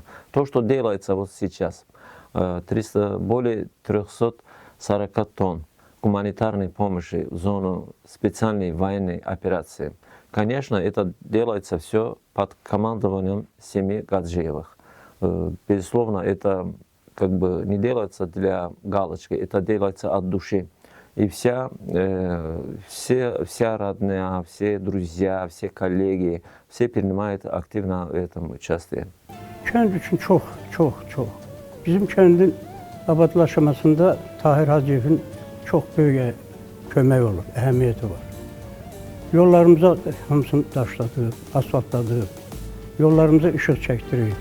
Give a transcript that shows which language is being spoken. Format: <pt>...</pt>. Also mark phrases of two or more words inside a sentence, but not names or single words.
<ru>То, что делается вот сейчас, более 340 тонн гуманитарной помощи в зону специальной военной операции, конечно, это делается все под командованием семьи Гаджиевых. Безусловно, это как бы не делается для галочки, это делается от души. И вся родня, все друзья, все коллеги, все принимают активно в этом участие.</ru> <az>Kənd üçün çox. Bizim kəndin abadlaşmasında Tahir Hacıyevin çox böyük kömək olur, əhəmiyyəti var. Yollarımıza hamısını daşladıq, asfaltladıq, yollarımıza işıq çəkdirik.</az>